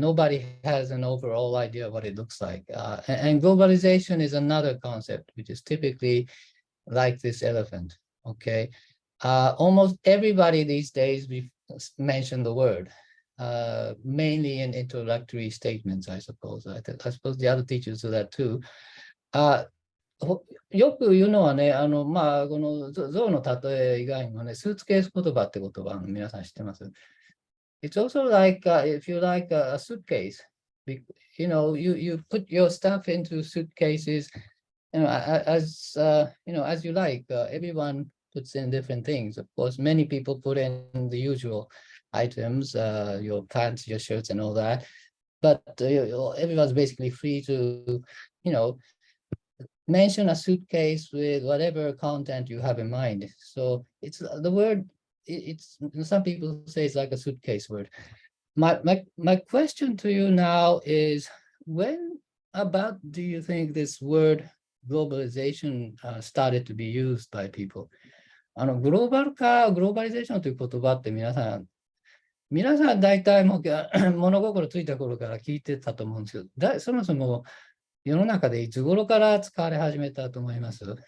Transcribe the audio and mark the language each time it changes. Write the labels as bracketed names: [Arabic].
[English] Nobody has an overall idea of what it looks like. And globalization is another concept, which is typically like this elephant, okay? Almost everybody these days, we mention the word, mainly in introductory statements, I suppose. I suppose the other teachers do that too. [Japanese] よく言うのはね、この象の例え以外にもね、スーツケース言葉って言葉、皆さん知ってます？ [English] It's also like, if you like a suitcase, you put your stuff into suitcases, as you like. Everyone puts in different things. Of course, many people put in the usual items, your pants, your shirts, and all that. But everyone's basically free to, mention a suitcase with whatever content you have in mind. So it's the word. It's some people say it's like a suitcase word. My question to you now is, when about do you think this word globalization started to be used by people? [Japanese] グローバル化、グローバリゼーションという言葉って皆さん大体もう物心ついた頃から聞いてたと思うんですけど、そもそも世の中でいつ頃から使われ始めたと思います？